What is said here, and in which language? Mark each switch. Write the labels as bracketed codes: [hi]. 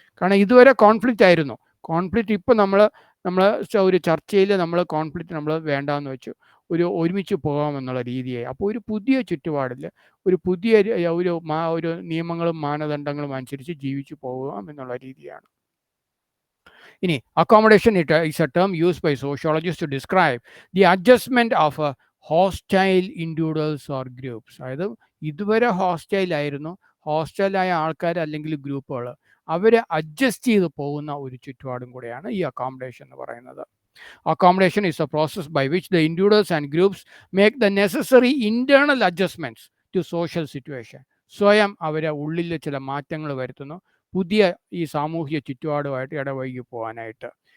[ml] കാരണം ഇതുവരെ കോൺഫ്ലിക്റ്റ് ആയിരുന്നു. കോൺഫ്ലിക്റ്റ് ഇപ്പോൾ നമ്മൾ ഒരു ചർച്ചയിൽ കോൺഫ്ലിക്റ്റ് നമ്മൾ വേണ്ടാന്ന് വെച്ചു, ഒരുമിച്ച് പോകാമെന്നുള്ള രീതിയായി. അപ്പോൾ ഒരു പുതിയ ചുറ്റുപാടിൽ ഒരു പുതിയ ഒരു നിയമങ്ങളും മാനദണ്ഡങ്ങളും അനുസരിച്ച് ജീവിച്ചു പോകാം എന്നുള്ള രീതിയാണ്. [en] ഇനി accommodation is a term used by sociologists to describe the adjustment of a hostile individuals or groups. [ml] അതായത് ഇതുവരെ ഹോസ്റ്റൈലായ ആൾക്കാർ അല്ലെങ്കിൽ ഗ്രൂപ്പുകൾ, അവരെ അഡ്ജസ്റ്റ് ചെയ്ത് പോകുന്ന ഒരു ചുറ്റുപാടും കൂടെയാണ് ഈ അക്കോമഡേഷൻ എന്ന് പറയുന്നത്. [en] Accommodation is a process by which the individuals and groups make the necessary internal adjustments to social situation. [ml] സ്വയം അവരെ ഉള്ളിൽ ചില മാറ്റങ്ങൾ വരുത്തുന്നു പുതിയ ഈ സാമൂഹിക ചുറ്റുപാടുമായിട്ട് ഇടവഴകി പോകാനായിട്ട്.